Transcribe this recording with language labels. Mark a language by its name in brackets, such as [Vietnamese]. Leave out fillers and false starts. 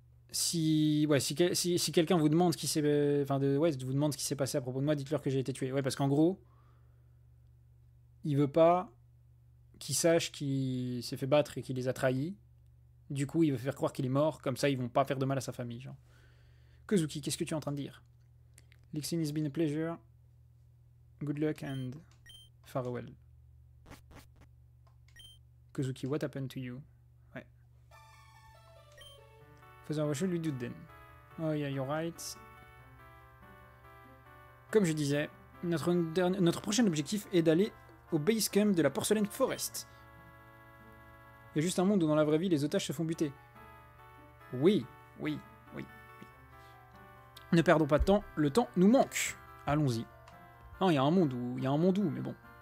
[French] Si quelqu'un vous demande ce qui s'est... vous demande ce qui s'est passé à propos de moi, dites-leur que j'ai été tué. Ouais, parce qu'en gros, il veut pas qu'ils sachent qu'il s'est fait battre et qu'il les a trahis. Du coup, il veut faire croire qu'il est mort, comme ça, ils vont pas faire de mal à sa famille, genre. Kozuki, qu'est-ce que tu es en train de dire? [English] Lixin, it's been a pleasure. Good luck and farewell. Kozuki, what happened to you? Ouais. Father, what should we do then? Oh yeah, you're right. [French] Comme je disais, notre prochain objectif est d'aller au base camp de la Porcelain Forest. Il y a juste un monde où dans la vraie vie les otages se font buter. Oui. Ne perdons pas de temps, le temps nous manque. Allons-y. Non, il y a un monde où, mais bon.